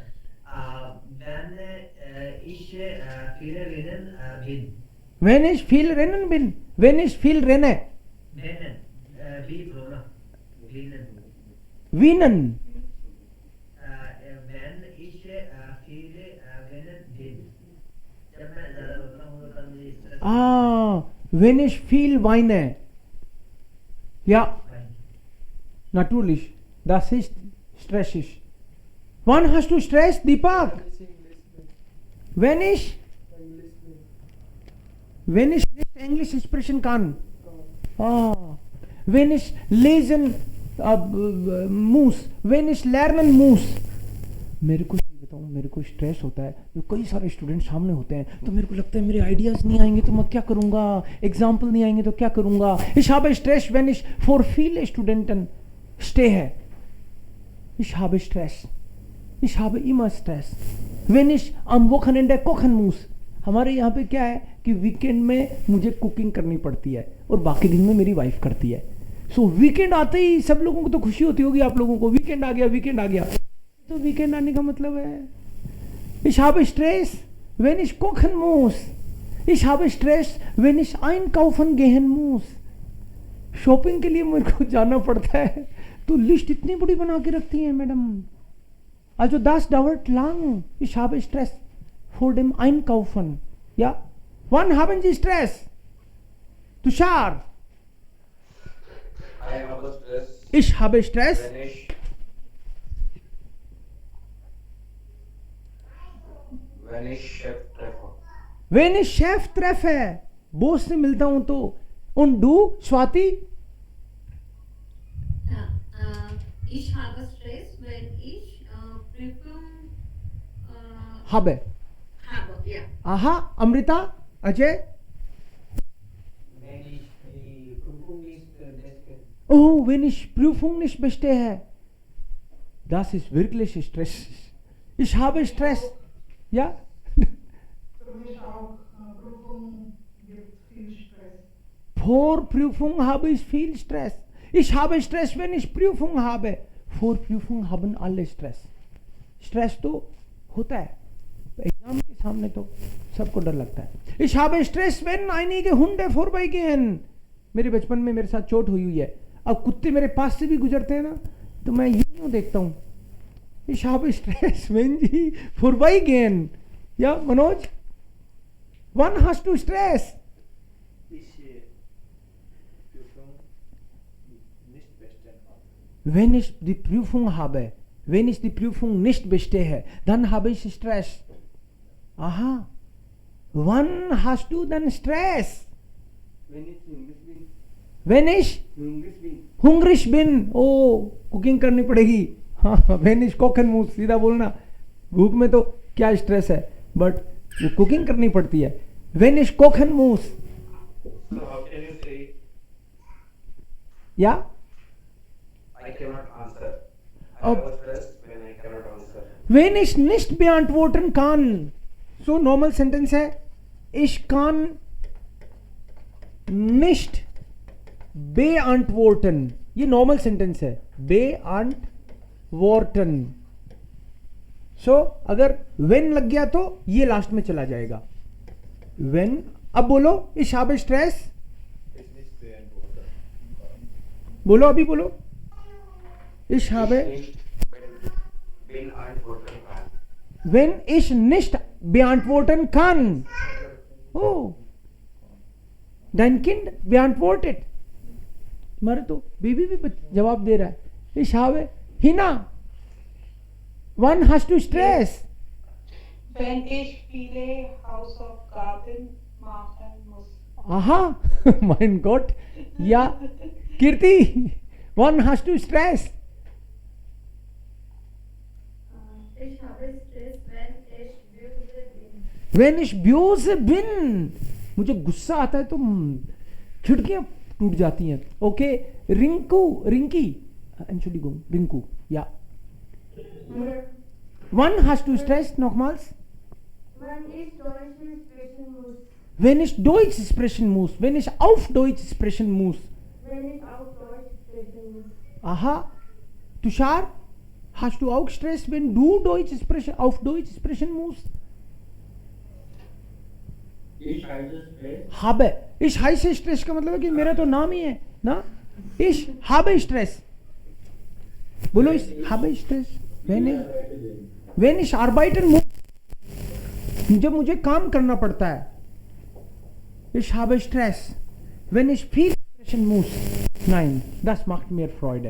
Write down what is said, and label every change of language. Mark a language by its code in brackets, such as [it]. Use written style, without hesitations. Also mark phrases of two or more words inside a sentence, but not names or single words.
[de] Wenn ich viele Rennen bin. Wenn ich viel rennen bin. Wenn ich viel renne. Rennen. Wie Corona. Rennen. Wienen. Wenn ich viele Rennen bin. [hi] जब मैं ज़्यादा रोता हूँ तो तब मुझे stress [de] Ah, wenn ich viel weine. Ja, [hi] होता है। [de] natürlich. Das ist stressig. Wann hast du Stress, Deepak? Wenn ich nicht Englisch sprechen kann. Ah, wenn ich lesen muss, wenn ich lernen muss. [hi] मेरे को सही बताऊं, मेरे को स्ट्रेस होता है जो कई सारे स्टूडेंट सामने होते हैं तो मेरे को लगता है मेरे आइडियाज नहीं आएंगे तो मैं क्या करूंगा, एग्जाम्पल नहीं आएंगे तो क्या करूंगा. [de] Ich habe Stress, wenn ich vor viele Studenten stehe. Ich habe Stress. Ich habe immer Stress. Wenn ich am Wochenende kochen muss. [hi] हमारे यहाँ पे क्या है कि वीकेंड में मुझे कुकिंग करनी पड़ती है और बाकी दिन में मेरी वाइफ करती है. सो वीकेंड आते ही सब लोगों को तो खुशी होती होगी, आप लोगों को वीकेंड आ गया, वीकेंड आ गया. तो वीकेंड आने का मतलब है [de] ich habe Stress, wenn ich kochen muss. Ich habe Stress, wenn ich einkaufen gehen muss. [hi] शॉपिंग के लिए मेरे को जाना पड़ता है तो लिस्ट इतनी बड़ी बना के रखती है मैडम. [de] Also das dauert lang. Ich habe Stress vor dem Einkaufen. Ja? Wann haben Sie Stress? Tushar. [en] I have Stress, [de] Ich habe Stress. wenn ich Chef treffe. Wenn ich Chef treffe. [hi] बॉस से मिलता हूं तो. [de] Und du, Swati? Ja, ich habe Stress, wenn ich Prüfung Habe. habe. Ja. Aha, Amrita? Ajay? Wenn ich die Prüfung nicht bestehe. Oh, wenn ich Prüfung nicht bestehe. Das ist wirklich Stress. Ich habe Stress. Ja? Für mich auch Prüfung gibt viel Stress. Vor Prüfung habe ich viel Stress. Ich habe Stress, wenn ich Prüfung habe. Vor Prüfung haben alle Stress. [hi] Stress तो होता है. एग्जाम के सामने तो सबको डर लगता है. [de] Ich habe Stress, wenn einige Hunde vorbeigehen. [hi] मेरे बचपन में मेरे साथ चोट हुई है. अब कुत्ते मेरे पास से भी गुजरते हैं ना तो मैं यूं देखता हूँ. [de] Ich habe Stress, wenn sie vorbeigehen. Ja, Manoj? Wann hast du Stress? Ich Prüfung nicht bestehen habe. Wenn ich die Prüfung habe, wenn ich die Prüfung nicht bestehe, dann habe ich Stress. Aha. Wann hast du dann Stress? Wenn ich hungrig bin. Wenn ich Hungrig bin. hungrig bin. [hi] Oh, कुकिंग करनी पड़ेगी. हाँ, [de] when ich kochen muss, [hi] सीधा बोलना. भूख में तो क्या स्ट्रेस है, बट वो कुकिंग करनी पड़ती है. [de] Wenn ich kochen muss. [en] So how can you say [de] Ja? [en] I cannot answer? I Oh. have stress when I cannot answer. [de] Wenn ich nicht beantworten kann. [en] So normal sentence है. [de] Ich kann nicht beantworten. [hi] ये [en] normal sentence [hi] है. [de] Beantworten. [hi] So अगर when लग गया तो ये लास्ट में चला जाएगा. When. अब बोलो. [de] Ich habe Stress. It's nicht beantworten. [hi] बोलो, अभी बोलो. [de] Ich habe. Beantworten kann. Wenn ich nicht beantworten kann. Oh. Dein Kind beantwortet. [hi] तुम्हारे तो बेबी भी जवाब दे रहा है. [de] Ich habe. Hina. Wann hast du Stress? Wenn ich viele Hausaufgaben machen muss. Aha. Mein Gott. Ja. Kirti. Wann hast du Stress? Ich habe Stress, Wenn ich böse bin, [hi] मुझे गुस्सा आता है तो खिड़कियां टूट जाती हैं. ओके, रिंकी, Entschuldigung, रिंकू, या. [de] Wann hast du Stress nochmals? Wenn ich Deutsch sprechen muss, wenn ich auf Deutsch sprechen muss. Aha, Tushar, hast du auch Stress, wenn du auf Deutsch sprechen musst? Ich heiße Stress. habe. Ich heiße Stress [hi] का मतलब है कि मेरा तो नाम ही है ना. [de] Ich habe Stress. बोलो, ich habe Stress. Wenn ich arbeiten muss, [hi] जब मुझे काम करना पड़ता है. [de] Ich habe Stress. Wenn ich viel sprechen muss. Nein, das macht mir Freude.